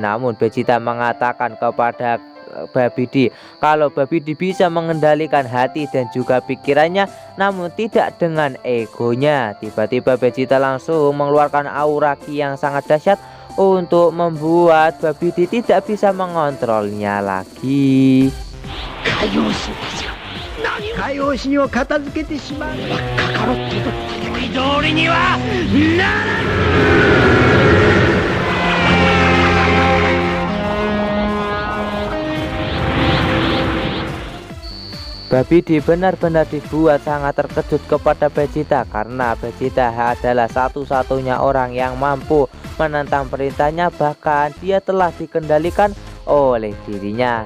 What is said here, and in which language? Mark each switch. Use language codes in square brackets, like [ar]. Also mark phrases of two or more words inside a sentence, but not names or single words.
[id] Namun Vegeta mengatakan kepada Babidi kalau Babidi bisa mengendalikan hati dan juga pikirannya, namun tidak dengan egonya. Tiba-tiba Vegeta langsung mengeluarkan aura ki yang sangat dahsyat untuk membuat Babidi tidak bisa mengontrolnya lagi. [ja] 海王神を片付けてしまう。カカロットと思い通りにはならん。 [id] Babidi benar-benar dibuat sangat terkejut kepada Vegeta karena Vegeta adalah satu-satunya orang yang mampu menentang perintahnya, bahkan dia telah dikendalikan oleh dirinya.